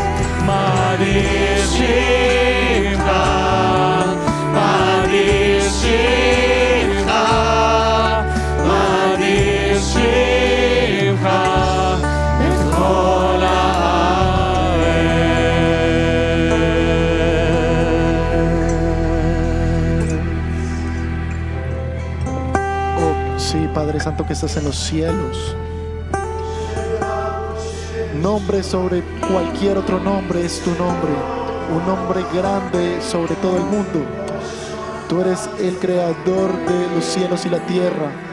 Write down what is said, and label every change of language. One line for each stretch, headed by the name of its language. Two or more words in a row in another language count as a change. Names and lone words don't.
Hebrew: מאדיר שמך, מאדיר שמך, מאדיר שמך בכל הארץ.
Spanish: Oh, sí, Padre Santo que estás en los cielos. Nombre sobre cualquier otro nombre es tu nombre. Un nombre grande sobre todo el mundo. Tú eres el creador de los cielos y la tierra.